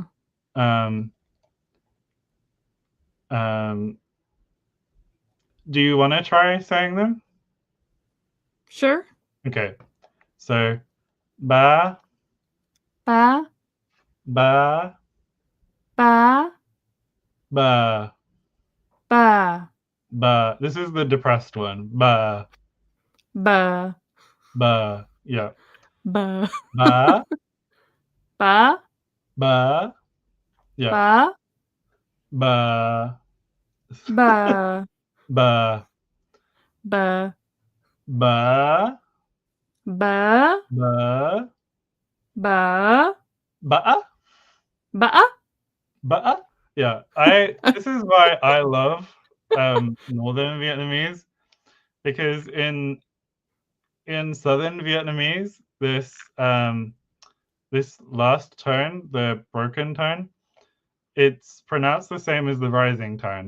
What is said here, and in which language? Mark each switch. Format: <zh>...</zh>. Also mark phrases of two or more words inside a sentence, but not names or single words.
<en>Um, um, do you want to try saying them? Sure. Okay, so ba</en> <vi>Ba ba ba ba ba ba.</vi> <en>This is the depressed one.</en> <vi>Ba ba ba. Yeah. ba Ba ba ba. Yeah. ba Ba ba ba ba ba ba ba ba ba ba. ba.</vi> <en>Yeah. I This is why I love Northern Vietnamese, because in Southern Vietnamese, this last tone, the broken tone, it's pronounced the same as the rising tone.</en>